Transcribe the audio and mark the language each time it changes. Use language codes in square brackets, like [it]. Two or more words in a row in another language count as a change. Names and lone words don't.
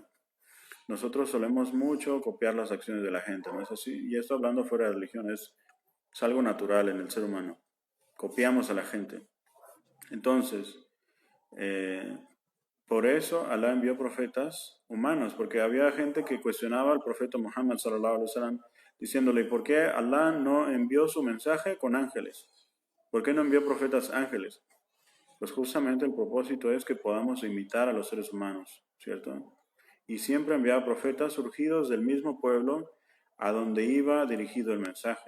[es] Nosotros solemos mucho copiar las acciones de la gente, ¿no es así? Y esto hablando fuera de religión, es algo natural en el ser humano. Copiamos a la gente. Entonces, por eso Allah envió profetas humanos, porque había gente que cuestionaba al profeta Muhammad [ar] صلى الله عليه وسلم, [es] diciéndole, ¿por qué Allah no envió su mensaje con ángeles? ¿Por qué no envió profetas ángeles? Pues justamente el propósito es que podamos imitar a los seres humanos, ¿cierto? Y siempre enviaba profetas surgidos del mismo pueblo a donde iba dirigido el mensaje.